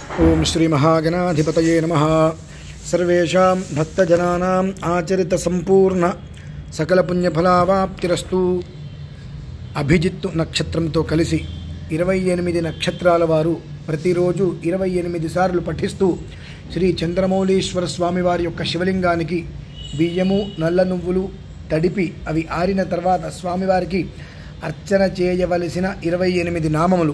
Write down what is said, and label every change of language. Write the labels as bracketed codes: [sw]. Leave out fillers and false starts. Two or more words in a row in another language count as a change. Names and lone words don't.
[sa] ओं श्री महागणाधिपतये नमः। सर्वेषां भक्तजनानां आचरित संपूर्ण सकल पुण्यफलावाप्तिरस्तु। [te] అభిజిత్తు నక్షత్రంతో కలిసి 28 నక్షత్రాల వారు ప్రతిరోజు 28 సార్లు పఠిస్తూ శ్రీ చంద్రమౌళీశ్వర స్వామి వారి యొక్క శివలింగానికి బియ్యము నల్ల నువ్వులు తడిపి అవి ఆరిన తర్వాత స్వామివారికి అర్చన చేయవలసిన 28 నామములు.